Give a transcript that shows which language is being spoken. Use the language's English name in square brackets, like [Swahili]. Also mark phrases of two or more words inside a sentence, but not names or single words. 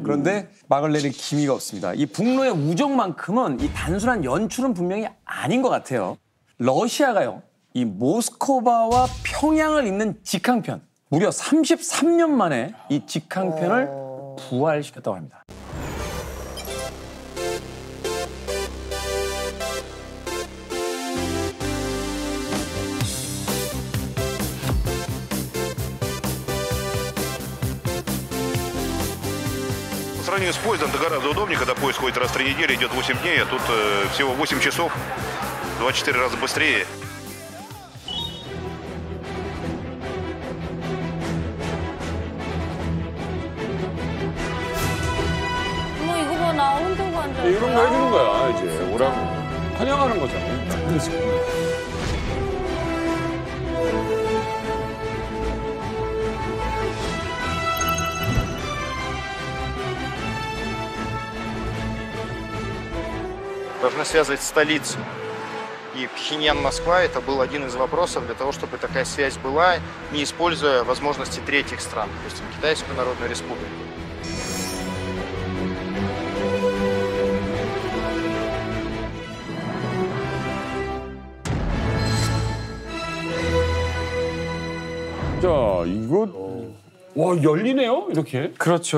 [Korean] 그런데 막을 내릴 기미가 없습니다. 이 북로의 우정만큼은 이 단순한 연출은 분명히 아닌 것 같아요. 러시아가요, 이 모스크바와 평양을 잇는 직항편, 무려 33년 만에 이 직항편을 부활시켰다고 합니다. [Russian] По сравнению с поездом, это гораздо удобнее, когда поезд ходит раз в 3 недели, идет 8 дней, а тут всего 8 часов, 24 раза быстрее. [Korean] 뭐 이거 봐, 나 흔들고 앉아. 이런 거 해주는 거야, 이제. 오라고. 환영하는 거잖아요. [Russian] Должны связывать столицу. И Пхеньян-Москва — это был один из вопросов для того, чтобы такая связь была, не используя возможности третьих стран, допустим, Китайскую Народную Республику. [Korean] 자, 이거 와, 열리네요, 이렇게. 그렇죠.